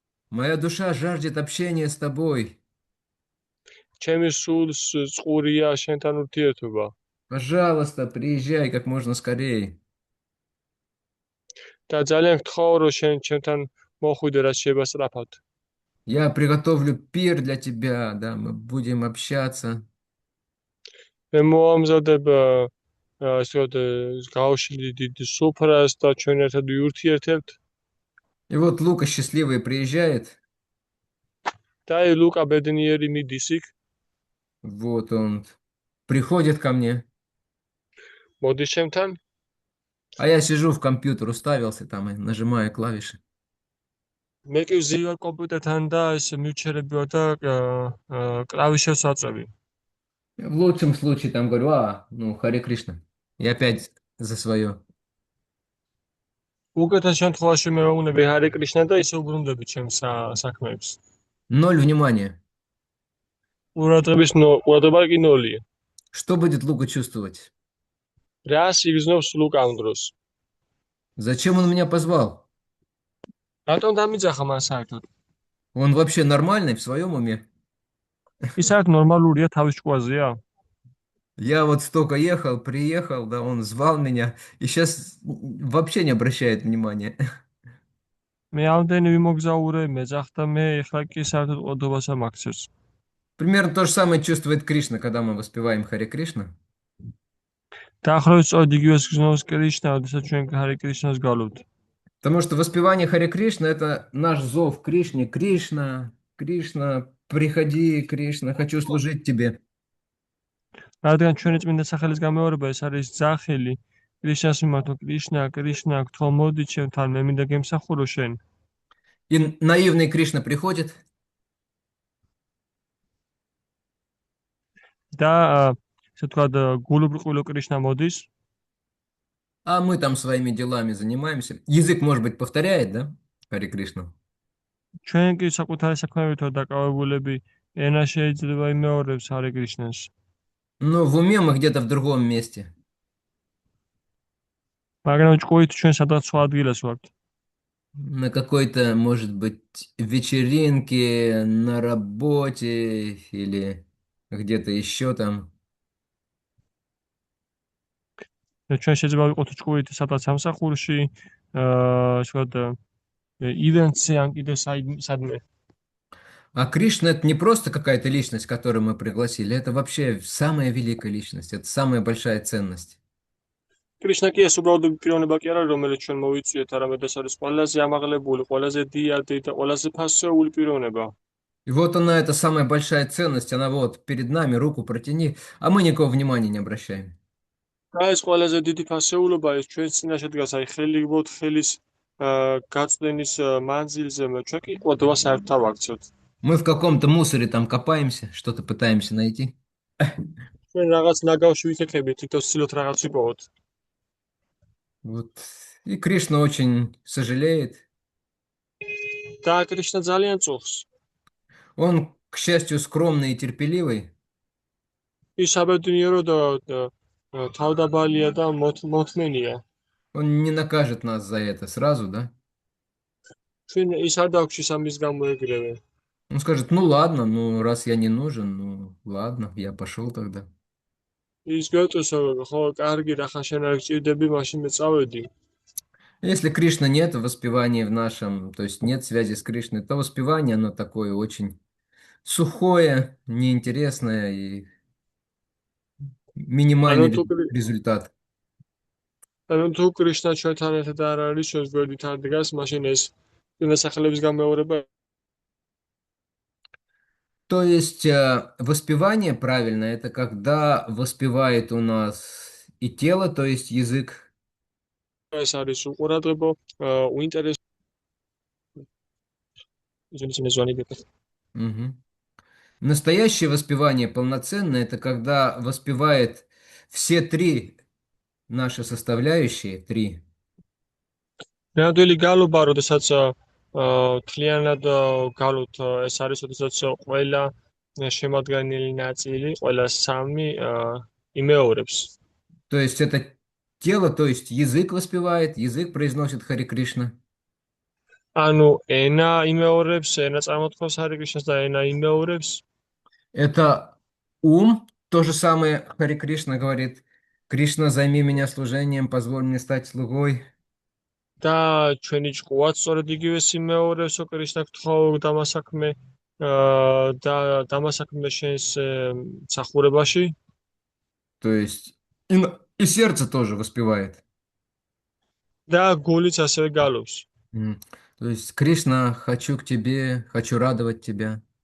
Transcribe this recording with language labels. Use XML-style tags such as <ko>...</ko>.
<ru>Моя душа жаждет общения с тобой.</ru> <ka>ჩემი სულს წყურია შენთან ურთიერთობა.</ka> <ru>Пожалуйста, приезжай как можно скорее.</ru> <ka>და ძალიან გთხოვ რომ შენ ჩემთან მოხვიდე რაც შეიძლება სწრაფად.</ka> <ru>Я приготовлю пир для тебя, да, мы будем общаться.</ru> <ka>მე მოვამზადებ ასეთ გავშლი დიდ სუფრას და ჩვენ ერთად ვიურთიერთებთ.</ka> <ru>И вот Лука счастливый приезжает.</ru> <ka>და აი ლუკა ბედნიერი მიდის იქ.</ka> <ru>Вот он приходит ко мне.</ru> <ka>მოდის ჩემთან.</ka> <ru>А я сижу в компьютер, уставился там и нажимаю клавиши.</ru> <ka>მე კი ვზივარ კომპიუტერთან და ეს მივჩერებია და კლავიშებს ვაწევი.</ka> <ru>В лучшем случае там говорю: ну, Харе Кришна. И опять за свое.</ru> <ka>უკეთეს შემთხვევაში მე ვეუბნები ჰარე კრიშნა და ისე უბრუნდები ჩემს საქმეებს.</ka> <ru>0 внимания.</ru> <ka>ყურადღება კი ნოლია.</ka> <ru>Что будет Лука чувствовать?</ru> <ka>რას იგრძნობს ლუკა ამ დროს?</ka> <ru>Зачем он меня позвал?</ru> <ka>რატომ დამიძახა მან საერთოდ?</ka> <ru>Он вообще нормальный, в своем уме?</ru> <ka>ის საერთოდ ნორმალურია თავის ჭკუაზეა?</ka> <ru>Я вот столько ехал, приехал, да, он звал меня, и сейчас вообще не обращает внимания.</ru> <ka>მე ამდენი ვიმოგზაურე, მეძახდა მე, ეხლა კი საერთოდ ყოდობას ამაქცევს.</ka> <ru>Примерно то же самое чувствует Кришна, когда мы воспеваем Харе Кришна.</ru> <ka>დაახლოებით სწორედ იგივეს გრძნობს კრიშნა, როდესაც ჩვენ ჰარე კრიშნას გავლობთ.</ka> <ru>Потому что воспевание Харе Кришна – это наш зов Кришне. Кришна, Кришна, приходи, Кришна, хочу служить тебе.</ru> <ka>რადგან ჩვენი წმინდა სახელის გამეორება ეს არის ძახილი კრიშნას მიმართ, კრიშნა, კრიშნა, გთხოვ მოდი ჩემთან, მე მინდა გემსახურო შენ.</ka> <ru>И наивный Кришна приходит,</ru> <ka>და ესე ვთქვათ გულუბრყვილო კრიშნა მოდის,</ka> <ru>а мы там своими делами занимаемся. Язык, может быть, повторяет, да, Харе Кришну?</ru> <ka>ჩვენ კი საკუთარი საქმეებითო დაკავებულები, ენა შეიძლება იმეორებს ჰარე კრიშნას.</ka> <ru>Но в уме мы где-то в другом месте.</ru> <ka>მაგრამ ჭკუით ჩვენ სადღაც სხვა ადგილას ვართ.</ka> <ru>На какой-то, может быть, вечеринке, на работе или где-то еще там.</ru> <ka>ჩვენ შეიძლება ვიყოთ ჭკუით სადღაც სამსახურში, ვთქვათ ივენტზე ან კიდე სადმე.</ka> <ru>А Кришна – это не просто какая-то личность, которую мы пригласили, это вообще самая великая личность, это самая большая ценность.</ru> <ka>კრიშნა კი ეს უბრალოდ პიროვნება კი არა, რომელიც ჩვენ მოვიწვიეთ, არამედ ეს არის ყველაზე ამაღლებული, ყველაზე დიადი და ყველაზე ფასეული პიროვნება.</ka> <ru>И вот она, эта самая большая ценность, она вот перед нами, руку протяни, а мы никакого внимания не обращаем.</ru> <ka>და ეს ყველაზე დიდი ფასეულობა ის ჩვენ წინაშე დგას, აი ხელი გბოთ ხელის გაწვენის მანძილზე, ჩვენ კი ყოდვა საერთოდ არ ვაქცევთ.</ka> <ru>Мы в каком-то мусоре там копаемся, что-то пытаемся найти.</ru> <ka>ჩვენ რაღაც ნაგავში ვიქექებით, თვითონ ვცდილობთ რაღაც ვიპოვოთ.</ka> <ru>Вот. И Кришна очень сожалеет.</ru> <ka>და კრიშნა ძალიან წუხს.</ka> <ru>Он, к счастью, скромный и терпеливый.</ru> <ka>ის საბედნიერო და თავდაბალია და მოთმენია.</ka> <ru>Он не накажет нас за это сразу, да?</ru> <ka>ჩვენ ის არ დაგვჭირს ამის გამო ეგრევე.</ka> <ru>Он скажет, ну ладно, ну раз я не нужен, ну ладно, я пошел тогда.</ru> <ka>ის გვეტყვის, ხო, კარგი, რახან შენ არ გჭირდები, მაშინ მე წავედი.</ka> <ru>Если Кришна нет в воспевании в нашем, то есть нет связи с Кришной, то воспевание, оно такое очень сухое, неинтересное и минимальный результат.</ru> <ka>ანუ თუ კრიშნა ჩვენთან ერთად არ არის, ჩვენს გვერდით არ დგას, მაშინ ეს წმინდა სახელების გამეორება.</ka> <ru>То есть воспевание правильно, это когда воспевает у нас и тело, то есть язык.</ru> <ka>ეს არის უყურადღებო, უინტერესო. Угу.</ka> <ru>Настоящее воспевание полноценное, это когда воспевает все три наши составляющие, три.</ru> <ka>ნამდვილი გალობა, როდესაც თლიანად გალოთ, ეს არის, როდესაც ყველა შემადგენელი ნაწილი, ყველა სამი იმეორებს.</ka> <ru>То есть это тело, то есть язык воспевает, язык произносит Харе Кришна.</ru> <ka>ანუ ენა იმეორებს, ენა წარმოთქვას ჰარე კრიშნას და ენა იმეორებს.</ka> <ru>Это ум, то же самое Харе Кришна говорит. Кришна, займи меня служением, позволь мне стать слугой.</ru> <ka>და ჩვენი ჭკუაც სწორედ იგივეს იმეორებს, კრიშნა გთხოვ დამასაქმე და დამასაქმე შენს მსახურებაში.</ka> <ru>То есть и сердце тоже воспевает.</ru> <ka>და გულიც ასევე გალობს.</ka> <ru>То есть Кришна, хочу к тебе, хочу радовать тебя.</ru>